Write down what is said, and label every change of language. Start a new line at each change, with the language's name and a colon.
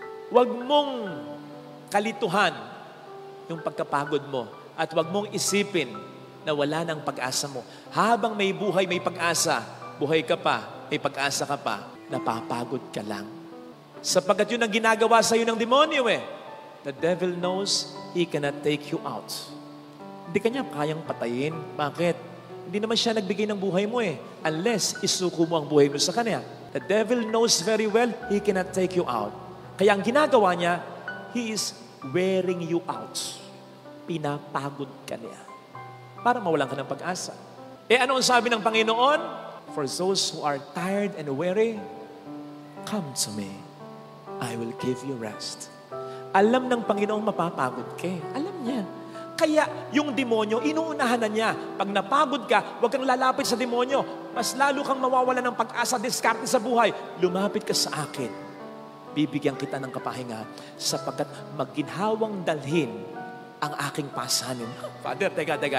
Filipino: Huwag mong kalituhan yung pagkapagod mo at huwag mong isipin na wala ng pag-asa mo. Habang may buhay, may pag-asa, buhay ka pa, may pag-asa ka pa, napapagod ka lang. Sapagkat yun ang ginagawa sa iyo ng demonyo eh.
English: The devil knows he cannot take you out.
Filipino: Hindi kanya kayang patayin. Bakit? Hindi naman siya nagbigay ng buhay mo eh. Unless isuko mo ang buhay mo sa kanya.
English: The devil knows very well he cannot take you out.
Filipino: Kaya ang ginagawa niya,
English: he is wearing you out.
Filipino: Pinapagod ka niya. Para mawalan ka ng pag-asa. Ano ang sabi ng Panginoon?
English: For those who are tired and weary, come to me. I will give you rest.
Filipino: Alam ng Panginoong mapapagod ka. Alam niya. Kaya yung demonyo, inuunahan na niya. Pag napagod ka, huwag kang lalapit sa demonyo. Mas lalo kang mawawala ng pag-asa, diskarte sa buhay. Lumapit ka sa akin. Bibigyan kita ng kapahinga sapagkat maginhawang dalhin ang aking pasanin. Father, teka.